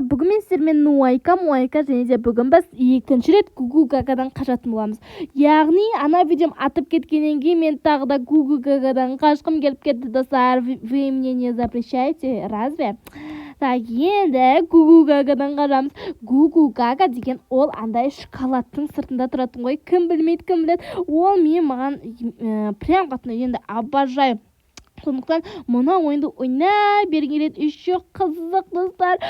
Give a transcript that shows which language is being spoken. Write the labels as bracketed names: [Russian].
[Kazakh] Бүгін мен сіздермен Нуайка және де бүгін біз екінші рет Гугу Гагадан қашатын боламыз. Яғни ана видеом атып кеткеннен кейін мен тағы да Гугу Гагадан қашқым келіп кетті достар. [Russian] Вы мне не запрещаете, разве? Так, [Kazakh] енді Гугу Гагадан қашамыз. Гугу Гага деген ол андай шоколадтың сыртында тұратын ғой. Кім білмейді, кім біледі. Ол маған [Russian] прям [Kazakh] қатты енді [Russian] обожаю. [Kazakh] Сондықтан мына ойынды ойнай бергім келеді. [Russian] Еще [Kazakh] қызық достар.